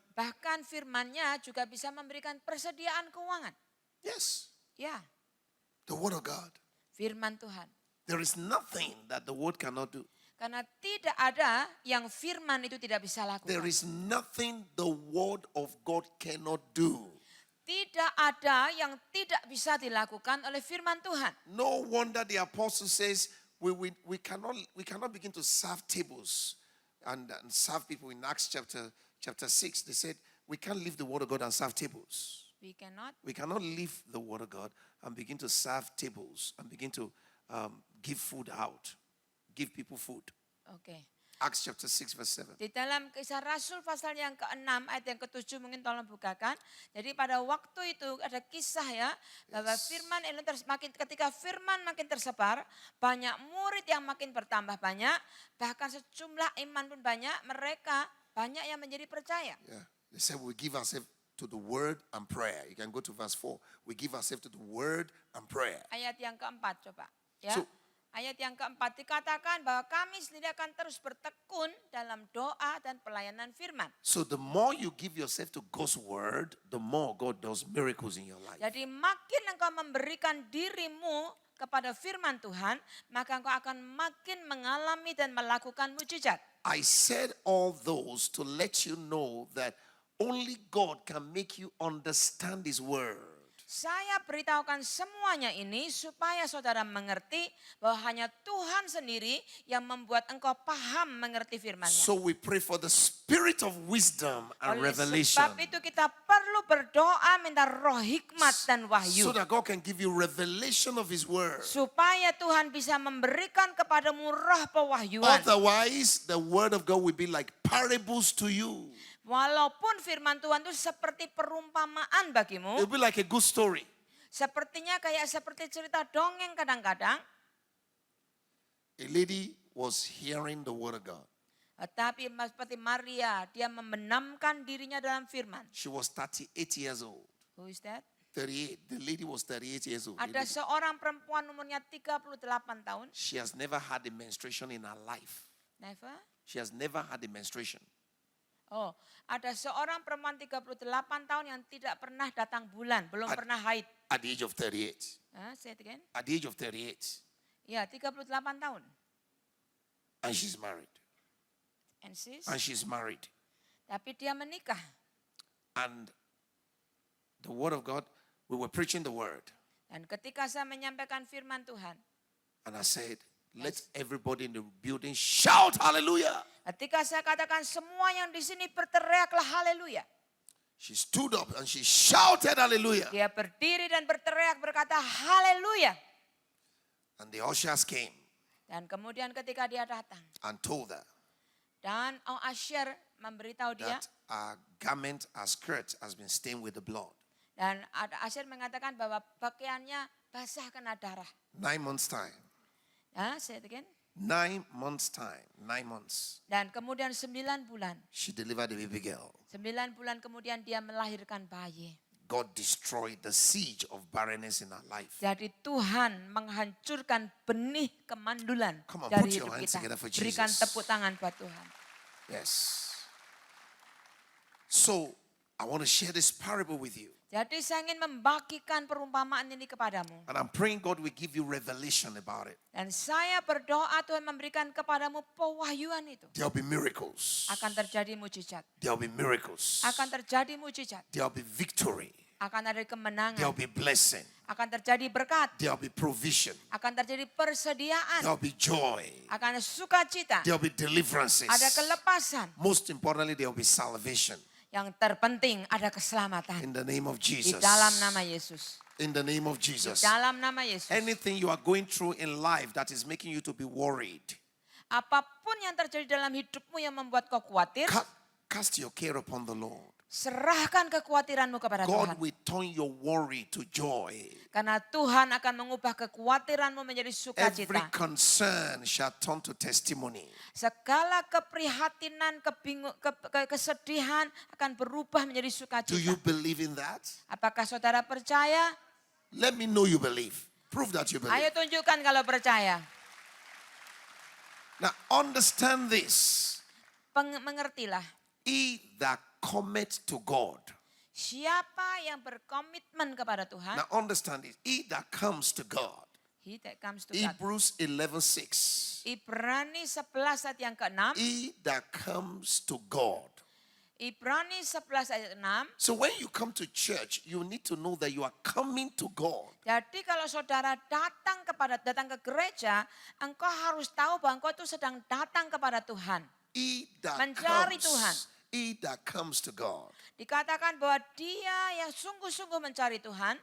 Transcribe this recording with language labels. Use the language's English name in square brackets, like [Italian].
[Indonesian] Bahkan firman-Nya juga bisa memberikan persediaan keuangan. [English] Yes. [Indonesian] Ya, [English] The word of God. [Indonesian] firman Tuhan. [English] There is nothing that the word cannot do. [Indonesian] Karena tidak ada yang firman itu tidak bisa lakukan. [English] There is nothing the word of God cannot do. [Indonesian] Tidak ada yang tidak bisa dilakukan oleh firman Tuhan. [English] No wonder the apostle says, we cannot begin to serve tables and serve people in Acts chapter 6. They said we can't leave the word of God and serve tables. We cannot. We cannot leave the word of God and begin to serve tables and begin to give food out, give people food. [Indonesian] Oke. [English] Acts chapter 6 verse 7. [Indonesian] Di dalam Kisah Rasul pasal yang ke-6 ayat yang ke-7 mungkin tolong bukakan. Jadi pada waktu itu ada kisah ya bahwa firman ini ketika firman makin tersebar, banyak murid yang makin bertambah banyak, bahkan sejumlah iman pun banyak, mereka banyak yang menjadi percaya. [English] Yeah. They said we give ourselves to the word and prayer. You can go to verse 4. We give ourselves to the word and prayer. [Indonesian] Ayat yang keempat coba. Ya. [English] So- [Indonesian] Ayat yang keempat dikatakan bahwa kami sendiri akan terus bertekun dalam doa dan pelayanan firman. [English] So the more you give yourself to God's word, the more God does miracles in your life. [Indonesian] Jadi makin engkau memberikan dirimu kepada firman Tuhan, maka engkau akan makin mengalami dan melakukan mujizat. [English] I said all those to let you know that only God can make you understand His word. [Indonesian] Saya beritahukan semuanya ini supaya saudara mengerti bahwa hanya Tuhan sendiri yang membuat engkau paham mengerti firman-Nya. [English] So we pray for the spirit of wisdom and [Indonesian] Oleh [English] revelation, [Indonesian] sebab itu kita perlu berdoa minta roh hikmat dan wahyu. [English] so that God can give you revelation of His word. [Indonesian] Supaya Tuhan bisa memberikan kepadamu roh pewahyuan. [English] Otherwise, the word of God will be like parables to you. [Indonesian] Walaupun firman Tuhan itu seperti perumpamaan bagimu. [English] It will be like a good story. [Indonesian] Sepertinya kayak seperti cerita dongeng kadang-kadang. [English] A lady was hearing the word of God. [Indonesian] Tapi seperti Maria, dia membenamkan dirinya dalam firman. [English] She was 38 years old. Who is that? 38. The lady was 38 years old. [Indonesian] Ada seorang perempuan umurnya 38 tahun. [English] She has never had a menstruation in her life. Never? She has never had a menstruation. [Indonesian] Oh, ada seorang perempuan 38 tahun yang tidak pernah datang bulan, belum pernah haid. [English] At the age of 38. Say it again. At the age of 38. [Indonesian] Ya, 38 tahun. [English] And she's married. And she's married. [Indonesian] Tapi dia menikah. [English] And the word of God, we were preaching the word. [Indonesian] Dan ketika saya menyampaikan firman Tuhan, [English] And I said, let everybody in the building shout hallelujah. [Indonesian] ketika saya katakan semua yang di sini berteriaklah haleluya. [English] She stood up and she shouted hallelujah. [Indonesian] Dia berdiri dan berteriak berkata haleluya. [English] And the ushers came [Indonesian] Dan kemudian ketika dia datang [English] and told her [Indonesian] dan Asher memberitahu dia [English] that our garment, our skirt has been stained with the blood. [Indonesian] dan Asher mengatakan bahwa pakaiannya basah kena darah. [English] 9 months time. Say it again. 9 months time. 9 months. [Indonesian] Dan kemudian 9 bulan. [English] She delivered a baby girl. [Indonesian] 9 bulan kemudian dia melahirkan bayi. [English] God destroyed the siege of barrenness in her life. [Indonesian] Jadi Tuhan menghancurkan benih kemandulan [English] Come on, [Indonesian] dari [English] put your [Indonesian] hidup [English] hands [Indonesian] kita. [English] together for [Indonesian] Berikan [English] Jesus. [Indonesian] tepuk tangan buat Tuhan. [English] Yes. So, I want to share this parable with you. [Indonesian] Jadi saya ingin membagikan perumpamaan ini kepadamu. [English] And I'm praying God will give you revelation about it. [Indonesian] Dan saya berdoa Tuhan memberikan kepadamu pewahyuan itu. [English] There'll be miracles. [Indonesian] Akan terjadi mujizat. [English] There'll be miracles. [Indonesian] Akan terjadi mujizat. [English] There'll be victory. [Indonesian] Akan ada kemenangan. [English] There'll be blessing. [Indonesian] Akan terjadi berkat. [English] There'll be provision. [Indonesian] Akan terjadi persediaan. [English] There'll be joy. [Indonesian] Akan ada sukacita. [English] There'll be deliverances. [Indonesian] Ada kelepasan. [English] Most importantly, there'll be salvation. [Indonesian] Yang terpenting ada keselamatan. [English] In the name of [Indonesian] Di [English] Jesus. [Indonesian] dalam nama Yesus. [English] In the name of [Indonesian] Di [English] Jesus. [Indonesian] dalam nama Yesus. [English] Anything you are going through in life that is making you to be worried, [Indonesian] Apapun yang terjadi dalam hidupmu yang membuat kau khawatir, [English] cast your care upon the Lord. [Indonesian] serahkan kekhawatiranmu kepada [English] God [Indonesian] Tuhan. [English] will turn your worry to joy. [Indonesian] Karena Tuhan akan mengubah kekhawatiranmu menjadi [English] Every [Indonesian] sukacita. [English] concern shall turn to testimony. [Indonesian] Segala keprihatinan, kesedihan akan berubah menjadi [English] Do you [Indonesian] sukacita. [English] believe in that? [Indonesian] Apakah saudara percaya? [English] Let me know you believe. Prove that you [Indonesian] Ayo [English] believe. [Indonesian] tunjukkan kalau percaya. [English] Now understand this. [Indonesian] Mengertilah. [English] He that cometh to God. [Indonesian] Siapa yang berkomitmen kepada Tuhan, [English] Now understand this. He that comes to God. he that comes to God. Hebrews 11:6. [Indonesian] Ibrani 11 ayat yang ke-6. [English] He that comes to God. [Indonesian] Ibrani 11 ayat 6. [English] So when you come to church, you need to know that you are coming to God. [Indonesian] Jadi kalau saudara datang ke gereja, engkau harus tahu bahwa engkau itu sedang datang kepada Tuhan. Mencari Tuhan. [English] He that comes to God [Indonesian] Dikatakan bahwa dia yang sungguh-sungguh mencari Tuhan